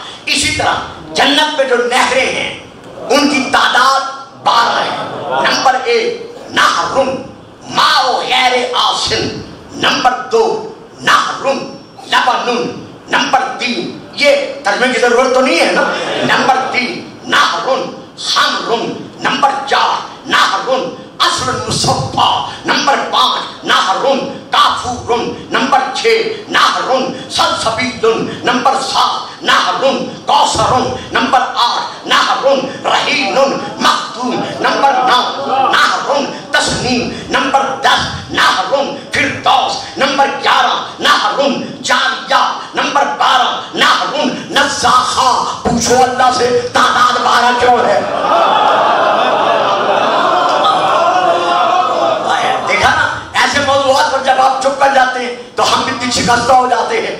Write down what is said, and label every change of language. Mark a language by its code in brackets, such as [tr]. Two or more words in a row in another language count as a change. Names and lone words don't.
[ur] اسی طرح جنت میں جو نہریں ہیں ان کی تعداد 12 ہے. [ar] नंबर 1 نهر ماء غير آسن, नंबर 2 نهر لبن, नंबर 3 [ur] یہ ترجمے کی ضرورت تو نہیں ہے نا, [ar] नंबर 3 نهر خمر, नंबर 4 نهر عسل مصفى, नंबर 5 نهر كافور, नंबर 6 نهر سلسبيل, नंबर 7 نهر كوثر, नंबर 8 نهر رحيق مختوم, नंबर 9 नहरुन تسنیم، نمبر 10 نہرن فردوس، نمبر 11 نہرن جاریہ، نمبر 12 نہرن نزاخہ. [ur] پوچھو اللہ سے تعداد 12 کیوں ہے؟ دیکھا نا ایسے موضوعات پر جب آپ چپ کر جاتے ہیں تو ہم بھی دل شکستہ ہو جاتے ہیں.